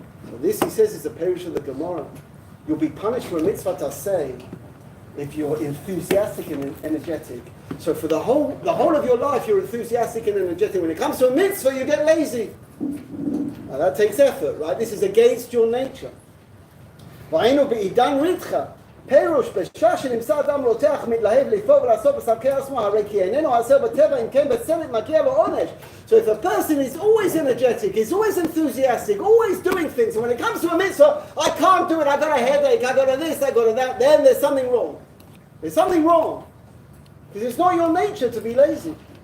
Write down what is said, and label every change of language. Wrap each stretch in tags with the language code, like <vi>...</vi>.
<en>So this, he says, is a parish of the Gemara. You'll be punished for a mitzvah taseh if you're enthusiastic and energetic. So for the whole of your life, you're enthusiastic and energetic. When it comes to a mitzvah, you get lazy. Now that takes effort, right? This is against your nature.</en> <he>והיינו בעידן ריתחא, פירוש בשעה שנמצא אדם רותח מתלהב לפעול ולעשות בסמכי עצמו, הרי כי איננו עשה בטבע, אם כן בצדק מגיע לו עונש.</he> <en>So if a person is always energetic, is always enthusiastic, always doing things, and when it comes to a mitzvah, I can't do it, I got a headache, I got a this, I got a that, then there's something wrong. There's something wrong. Because it's not your nature to be lazy.</en>